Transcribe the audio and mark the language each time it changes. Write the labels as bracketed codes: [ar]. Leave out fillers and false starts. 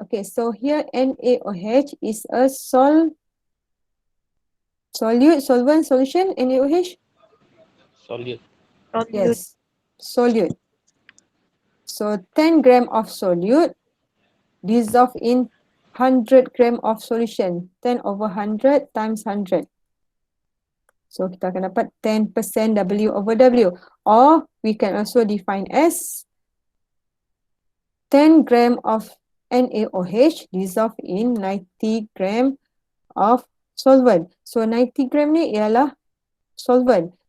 [en] Okay, so here NaOH is a solute, solvent, solution, NaOH? Solute. Yes, solute. So 10 gram of solute dissolved in 100 gram of solution. 10 over 100 times 100. [ms] So kita akan dapat 10% W over W. [en] Or we can also define as 10 gram of NaOH dissolved in 90 gram of solvent. [ms] So 90 gram ni ialah solvent.